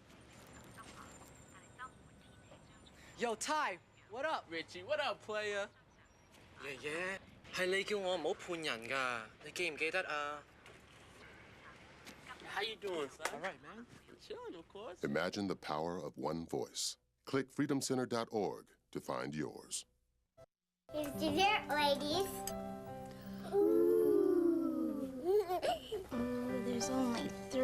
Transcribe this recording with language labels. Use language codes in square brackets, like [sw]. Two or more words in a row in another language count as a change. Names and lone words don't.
[en] Yo, Ty, what up, Richie? What up, player? [yue] 爺爺，係你叫我唔好判人㗎，你記唔記得啊 [en] How you doing, son? All right, man. Chilling, of course. Imagine the power of one voice. Click freedomcenter.org to find yours. Here's dessert, ladies. There's only 3.